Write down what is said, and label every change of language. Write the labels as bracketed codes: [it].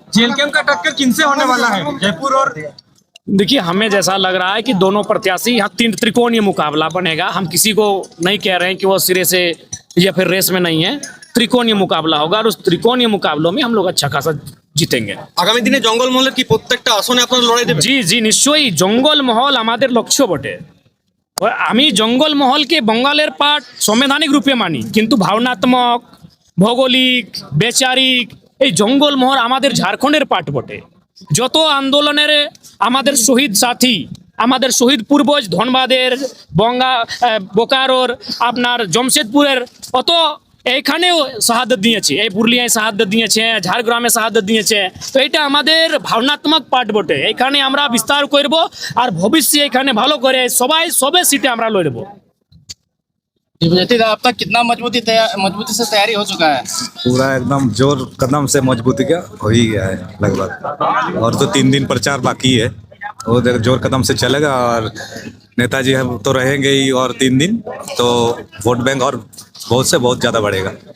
[hi] JLKM का टक्कर किनसे होने वाला है, जयपुर और? देखिए, हमें जैसा लग रहा है कि दोनों प्रत्याशी, यहाँ 3 त्रिकोणीय मुकाबला बनेगा। हम किसी को नहीं कह रहे हैं कि वो सिरे से या फिर रेस में नहीं है। त्रिकोणीय मुकाबला होगा और उस त्रिकोणीय मुकाबलों में हम लोग अच्छा खासा জিতেঙ্গে। [bn] আগামী দিনে জঙ্গলমহলের কি প্রত্যেকটা আসনে আপনারা লড়াই দেবেন? জি জি, নিশ্চয়ই। জঙ্গলমহল আমাদের লক্ষ্য বটে। আমি জঙ্গলমহলকে বঙ্গালের পার্ট সাংবিধানিক রূপে মানি, কিন্তু ভাবনাত্মক, ভৌগোলিক, বেচারিক এই জঙ্গলমহল আমাদের ঝাড়খণ্ডের পার্ট বটে। যত আন্দোলনের আমাদের শহীদ সাথী, আমাদের শহীদ পূর্বজ ধনবাদের, বোকারোর, আপনার জমশেদপুরের অত এইখানেও শাহাদত দিয়েছে, এই পুরুলিয়ায় শাহাদত দিয়েছে, ঝাড়গ্রামে শাহাদত দিয়েছে। তো এটা আমাদের ভাবনাত্মক পার্ট বটে। এখানে আমরা বিস্তার করব আর ভবিষ্যতে এখানে ভালো করে সবে সিটে আমরা লড়ব। [hi] अब तक कितना मजबूती से तैयारी हो चुका है? पूरा एकदम जोर कदम से मजबूती का हो ही गया है लगभग, और तो 3 दिन प्रचार बाकी है, वो जोर कदम से चलेगा। और नेताजी हम तो रहेंगे ही, और 3 दिन तो वोट बैंक और बहुत से बहुत ज़्यादा बढ़ेगा।